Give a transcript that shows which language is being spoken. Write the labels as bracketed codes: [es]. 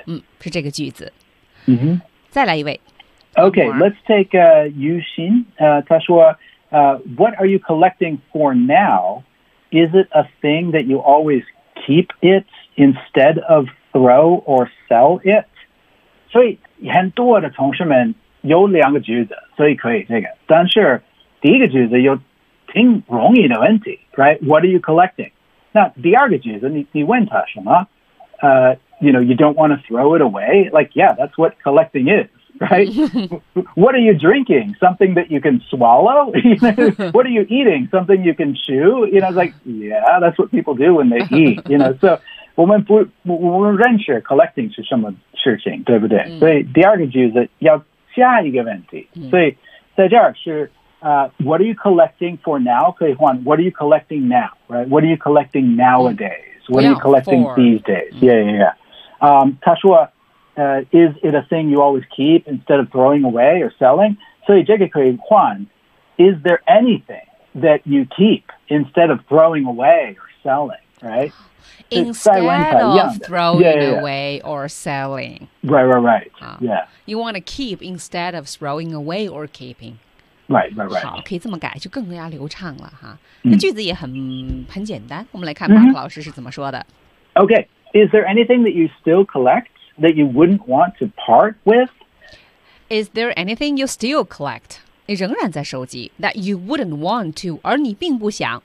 [zh] 嗯、是这个句子。 Mm-hmm. 再来一位。 [en] Okay, let's take Yu Xin. [zh] 他说, [en] what are you collecting for now? Is it a thing that you always keep it instead of throw or sell it? [zh] 所以很多的同学们有两个句子，所以可以这个。但是第一个句子有挺容易的问题 ， [en] right? What are you collecting? [zh] 那第二个句子你问他什么？ [en] You know, you don't want to throw it away. Like, yeah, that's what collecting is. Right? What are you drinking? Something that you can swallow? What are you eating? Something you can chew? You know, it's like, yeah, that's what people do when they eat. You know, so [zh] 我们不我们认识 collecting 是什么事情，对不对？Mm. 所以第二个句子要下一个问题。 [en] Mm. [zh] 所以在这儿是 [en] what are you collecting for now? [zh] 可以换 [en] what are you collecting now? Right? What are you collecting nowadays? What are you collecting these days? Yeah. [zh] 他说。 [en] Is it a thing you always keep instead of throwing away or selling? [zh] 所以这个可以换 [en] Is there anything that you keep instead of throwing away or selling? Right? Instead of throwing away or selling. Right. Yeah. You want to keep instead of throwing away or keeping. Right. [zh] 好，可以这么改就更加流畅了哈。那句子也很简单，我们来看马克老师是怎么说的。 [en] Okay. Is there anything that you still collect? That you wouldn't want to part with? Is there anything you still collect? [zh] 你仍然在收集 [en] that you wouldn't want to, [zh] 而你并不想。